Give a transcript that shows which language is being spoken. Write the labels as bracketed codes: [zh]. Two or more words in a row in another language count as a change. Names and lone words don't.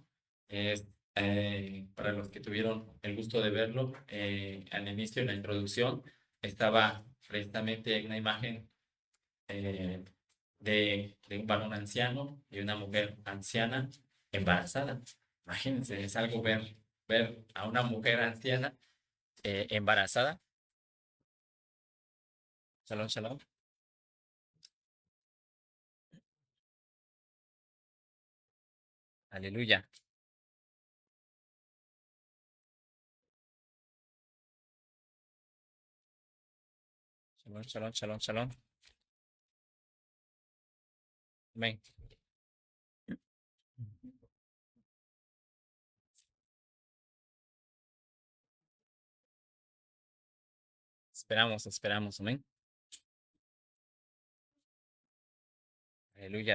[es] Es, para los que tuvieron el gusto de verlo, al inicio, en la introducción, estaba precisamente una imagen eh, de un varón anciano y una mujer anciana embarazada. Imagínense, es algo ver a una mujer anciana embarazada. [he] שלום, שלום. [es] Aleluya. [he] שלום, שלום, שלום, שלום. [es] Amén. Esperamos, esperamos. Amén. Aleluya.